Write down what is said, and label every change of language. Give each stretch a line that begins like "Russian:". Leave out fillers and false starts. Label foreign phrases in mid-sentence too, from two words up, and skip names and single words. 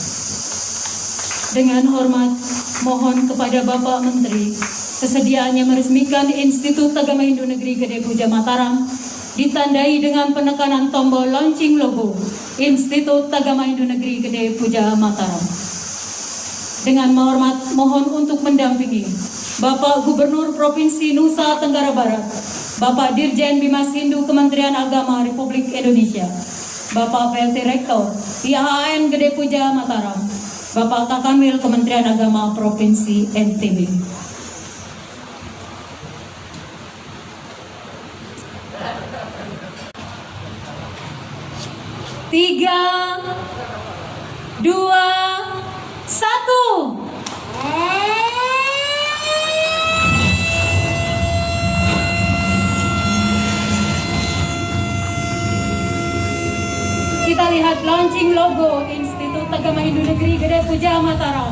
Indonesian: Dengan hormat, mohon kepada Bapak Menteri kesediaannya meresmikan Institut Agama Hindu Negeri Gede Puja Mataram ditandai dengan penekanan tombol launching logo Institut Agama Hindu Negeri Gede Puja Mataram. Dengan hormat, mohon untuk mendampingi Bapak Gubernur Provinsi Nusa Tenggara Barat, Bapak Dirjen Bimas Hindu Kementerian Agama Republik Indonesia, Bapak PLT Rektor IHHN Gede Puja Mataram, Bapak Kakanwil Kementerian Agama Provinsi NTB. Tiga, 2, 1. Kita lihat launching logo Institut Agama Hindu Negeri Gede Puja Mataram.